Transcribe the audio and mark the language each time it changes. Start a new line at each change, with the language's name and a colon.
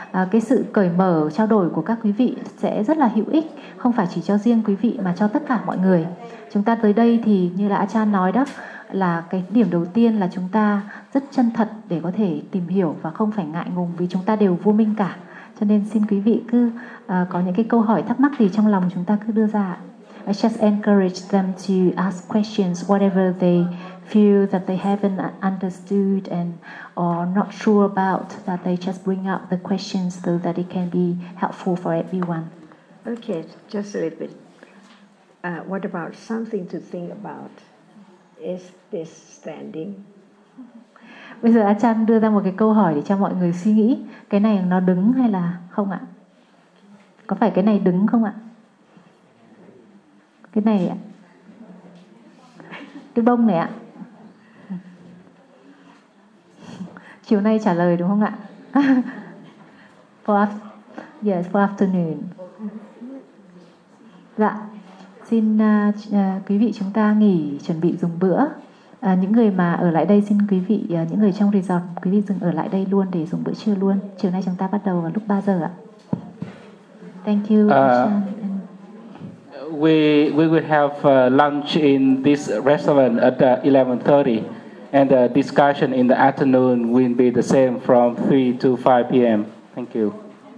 Vietnamese: Cái sự cởi mở trao đổi của các quý vị sẽ rất là hữu ích, không phải chỉ cho riêng quý vị mà cho tất cả mọi người. Chúng ta tới đây thì như là Achan nói đó, là cái điểm đầu tiên là chúng ta rất chân thật để có thể tìm hiểu và không phải ngại ngùng vì chúng ta đều vô minh cả. Cho nên xin quý vị cứ có những cái câu hỏi thắc mắc gì trong lòng chúng ta cứ đưa ra.
English: I just encourage them to ask questions whatever they feel that they haven't understood and or not sure about, that they just bring up the questions so that it can be helpful for everyone. Okay, just a little bit. What about something to think about? Is this standing?
Vietnamese: Bây giờ Achan đưa ra một cái câu hỏi để cho mọi người suy nghĩ. Cái này nó đứng hay là không ạ? Có phải cái này đứng không ạ? Cái này ạ? Cái bông này ạ? Chiều nay trả lời đúng không ạ?
English: For afternoon.
Vietnamese: Dạ. Xin quý vị chúng ta nghỉ chuẩn bị dùng bữa. Những người mà ở lại đây xin quý vị, những người trong resort, quý vị dừng ở lại đây luôn để dùng bữa trưa luôn. Chiều nay chúng ta bắt đầu vào lúc 3 giờ ạ.
English: Thank you. We will have lunch in this restaurant at 11:30 and the discussion in the afternoon will be the same from 3 to 5 p.m. Thank you.